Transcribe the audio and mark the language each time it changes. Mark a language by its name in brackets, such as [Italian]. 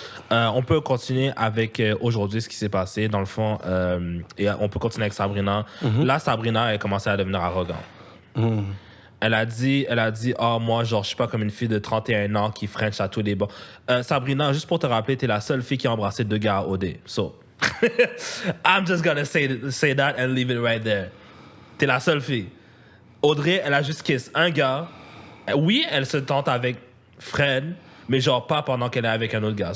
[French] On peut continuer avec aujourd'hui ce qui s'est passé. Dans le fond, et on peut continuer avec Sabrina. Là, Sabrina, elle a commencé à devenir arrogante. Elle a dit, moi, genre, je suis pas comme une fille de 31 ans qui french à tous les bords. Sabrina, juste pour te rappeler, t'es la seule fille qui a embrassé 2 gars à OD. [English] So, I'm just gonna say that and leave it right there. [French] T'es la seule fille. Audrey, elle a juste kiss un gars. Oui, elle se tente avec Fred, mais genre pas pendant qu'elle est avec un autre gars.